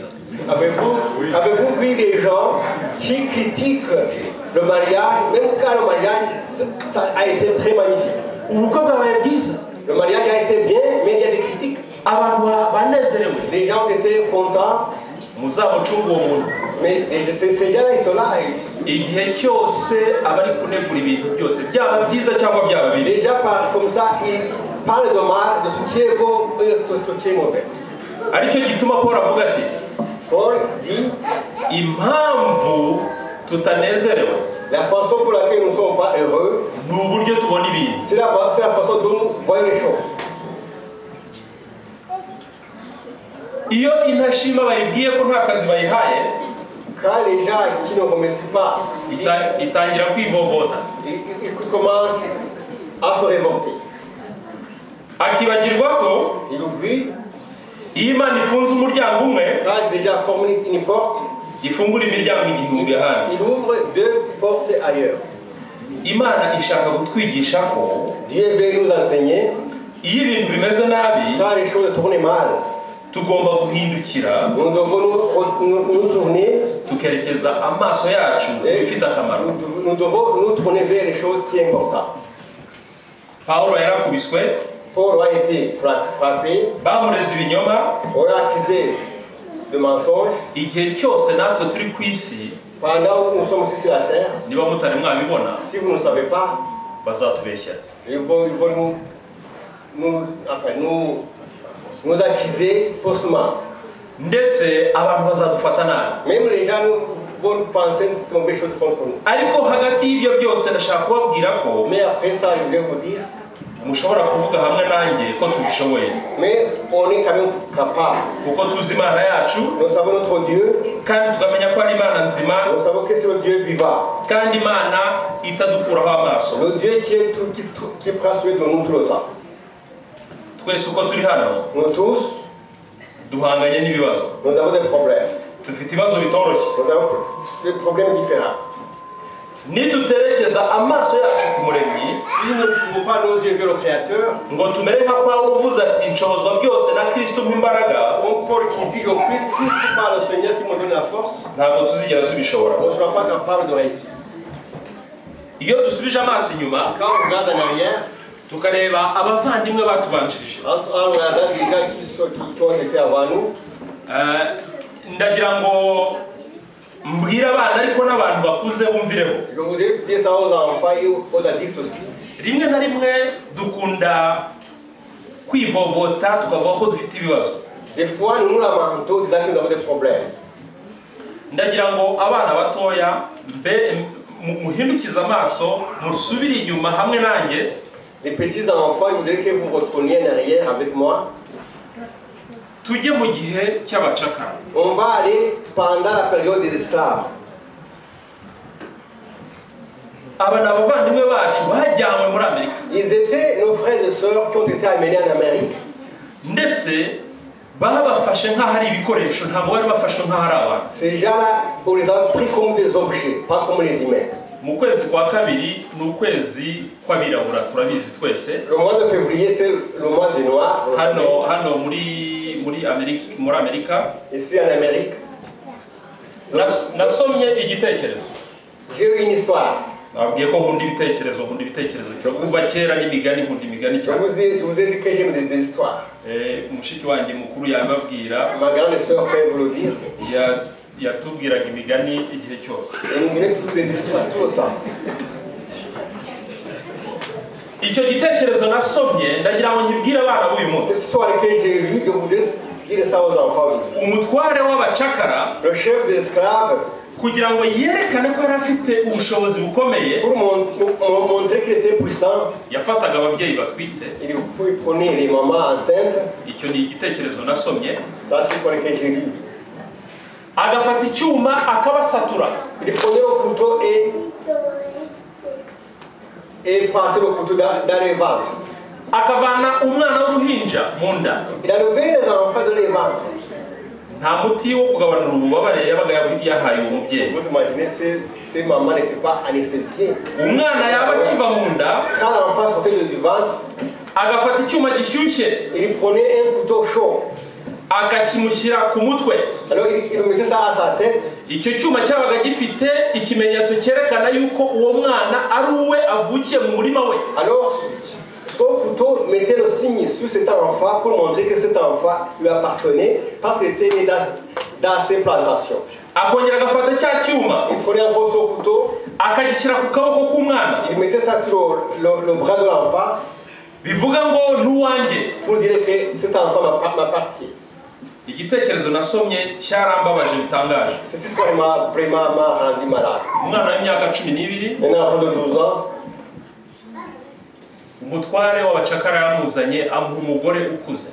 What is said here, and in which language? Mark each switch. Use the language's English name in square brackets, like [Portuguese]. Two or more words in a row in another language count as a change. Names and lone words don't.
[French] Avez-vous vu des gens qui critiquent le mariage, même quand le mariage ça a été très magnifique? [Kinyarwanda] Ubukwe bwabaye bwiza. [French] Le mariage a été bien, mais il y a des critiques. [Kinyarwanda] Abantu banezerewe. [French] Les gens ont été contents. [Kinyarwanda] Muzamucunga uwo muntu. [French] Mais ces gens-là, ils sont là. [Kinyarwanda] Igihe cyose abari kunegura ibintu byose byaba byiza cyangwa byaba bibi. [French] Les gens parlent comme ça, ils parlent de mal, de ce qui est beau et de ce qui est mauvais. [Kinyarwanda] Aricyo gituma Paul avuga ati, [French] Paul dit, [Kinyarwanda] impamvu tutanezerewe [French] la façon pour laquelle nous ne sommes pas heureux, [Kinyarwanda] ni uburyo tubona ibintu. [French] c'est la façon dont nous voyons les choses. [Kinyarwanda] Iyo intashima bayibwiye ko nta kazi bayihaye, [French] Quand les gens qui ne remercient pas, [Kinyarwanda] itangira kwivovota, [French] ils commencent à se révolter. [Kinyarwanda] akibagirwa ko [French] Ils oublient, [Kinyarwanda] iyo Imana ifunze umuryango umwe [French] quand déjà formé une porte, [Kinyarwanda] ifungura imiryango igihumbi ahandi. [French] il ouvre deux portes ailleurs. [Kinyarwanda] Imana ishaka kutwigisha ko [French] Dieu veut nous enseigner, [Kinyarwanda] iyo ibintu bimeze nabi [French] quand les choses tournent mal, [Kinyarwanda] tugomba guhindukira [French] nous devons nous tourner, [Kinyarwanda] tukerekeza amaso yacu ibifite akamaro. [French] nous devons nous tourner vers les choses qui sont importantes. [Kinyarwanda] Pawulo yarakubiswe, [French] Paul a été frappé, [Kinyarwanda] bamureze ibinyoma. [French] on l'a accusé de mensonges. [Kinyarwanda] Igihe cyose natwe turi ku isi, [French] Pendant que nous sommes ici sur la terre, [Kinyarwanda] niba mutari mwabibona, [French] si vous ne savez pas, [Kinyarwanda] bazatubeshya. [French] ils vont nous accuser faussement. [Kinyarwanda] Ndetse abantu bazadufata nabi. [French] Même les gens vont penser de mauvaises choses contre nous. [Kinyarwanda] Ariko hagati y'ibyo byose ndashaka kubabwira ko [French] Mais après ça, je vais vous dire, [Kinyarwanda] mushobora kuvuga hamwe nanjye ko tubishoboye, [French] mais on est quand même capable. [Kinyarwanda] kuko tuzi Imana yacu [French] Nous savons notre Dieu, [Kinyarwanda] kandi tukamenya ko ari Imana nzima [French] nous savons que c'est le Dieu vivant. [Kinyarwanda] kandi Imana itadukuraho amaso. [French] Le Dieu qui prend soin de nous tout le temps. [Kinyarwanda] Twese uko turi hano [French] Nous tous, [Kinyarwanda] duhanganye n'ibibazo, [French] nous avons des problèmes. [Kinyarwanda] dufite ibibazo bitoroshye. [French] Nous avons des problèmes différents. [Kinyarwanda] Nituterekeza amaso yacu ku Muremyi, [French] Si nous ne pouvons pas nos yeux vers le Créateur, [Kinyarwanda] ngo tumere nka Pawulo uvuze ati nshobozwa byose na Kristo nk'imbaraga, [French] on Paul qui dit je prie tout par le Seigneur qui me donne la force, [Kinyarwanda] ntabwo tuzigera tubishobora. [French] on ne sera pas capable de réussir. [Kinyarwanda] Iyo dusubije amaso inyuma [French] Quand on regarde en arrière, [Kinyarwanda] tukareba abavandimwe batubanjirije, [French] en regardant les gens qui ont été avant nous, [Kinyarwanda] ndagira ngo mbwire abana ariko n'abantu bakuze bumvireho. [French] je voudrais dire ça aux enfants et aux adultes aussi. [Kinyarwanda] Rimwe na rimwe dukunda kwivovota tukavuga ko dufite ibibazo. [French] Des fois, nous nous lamentons disant que nous avons des problèmes. [Kinyarwanda] Ndagira ngo abana batoya muhindukize amaso musubire inyuma hamwe nanjye. [French] Les petits enfants, je voudrais que vous retourniez en arrière avec moi. [Kinyarwanda] Tujye mu gihe cy'abacakara. [French] On va aller pendant la période des esclaves. [Kinyarwanda] Aba ni abavandimwe bacu bajyanywe muri Amerika. [French] Ils étaient nos frères et sœurs qui ont été amenés en Amérique. [Kinyarwanda] Ndetse babafashe nk'aho ari ibikoresho, ntabwo bari bafashwe nk'aho ari abantu. [French] Ces gens-là, on les a pris comme des objets, pas comme les humains. [Kinyarwanda] Mu kwezi kwa kabiri ni ukwezi kw'abirabura, turabizi twese. [French] Le mois de février, c'est le mois des Noirs. [Kinyarwanda] Hano muri Amerika. [French] Ici en Amérique. [Kinyarwanda] Nasomye igitekerezo. [French] J'ai eu une histoire. [Kinyarwanda] Nabwiye ko nkunda ibitekerezo cyo kuva kera n'imigani, nkunda imigani [French] Je [Kinyarwanda] cyane. [French] vous ai dit que j'aime des histoires. [Kinyarwanda] Mushiki wanjye mukuru yababwira, [French] Ma grande sœur peut vous le dire. [Kinyarwanda] yatubwiraga imigani igihe cyose. [French] Et nous venons toutes des histoires tout le temps. [Kinyarwanda] Icyo gitekerezo nasomye ndagira ngo nkibwire abana b'uyu [French] Cette [Kinyarwanda] munsi. [French] histoire que j'ai lue, je voudrais dire ça aux enfants. [Kinyarwanda] Umutware w'abacakara, [French] Le chef des esclaves, [Kinyarwanda] kugira ngo yerekane ko yari afite ubushobozi bukomeye, [French] pour montrer qu'il était puissant, [Kinyarwanda] yafataga ababyeyi batwite. [French] il prenait les mamans enceintes. [Kinyarwanda] Icyo ni igitekerezo nasomye. [French] Ça, c'est l'histoire que j'ai lue. [Kinyarwanda] Agafata icyuma akabasatura. [French] Il prenait le couteau et passait le couteau dans les ventres. [Kinyarwanda] akavana umwana w'uruhinja mu nda. [French] Il a levé les enfants de les ventres. [Kinyarwanda] Nta muti wo kugabanura ububabare yabaga yahaye uwo mubyeyi. [French] Vous imaginez ces mamans n'étaient pas anesthésiées. [Kinyarwanda] Umwana yaba akiva mu nda, [French] Quand l'enfant sortait du ventre, [Kinyarwanda] agafata icyuma gishyushye, [French] il prenait un couteau chaud. [Kinyarwanda] akakimushyira ku mutwe. [French] Alors il mettait ça à sa tête. [Kinyarwanda] Icyo cyuma cyabaga gifite ikimenyetso cyerekana yuko uwo mwana ari uwe avukiye mu murima we. [French] Alors son couteau mettait le signe sur cet enfant pour montrer que cet enfant lui appartenait parce qu'il était né dans ses plantations. [Kinyarwanda] Akongera agafata cya cyuma, [French] Il prenait encore son couteau, [Kinyarwanda] akagishyira ku kaboko k'umwana. [French] il mettait ça sur le bras de l'enfant [Kinyarwanda] Bivuga ngo n'uwanjye. [French] pour dire que cet enfant m'appartient. [Kinyarwanda] Igitekerezo nasomye cyarambabaje bitangaje. [French] Cette histoire m'a vraiment rendu malade. [Kinyarwanda] Umwana w'imyaka 12, [French] Un enfant de 12 ans, [Kinyarwanda] umutware w'abacakara yamuzanye amuha umugore ukuze.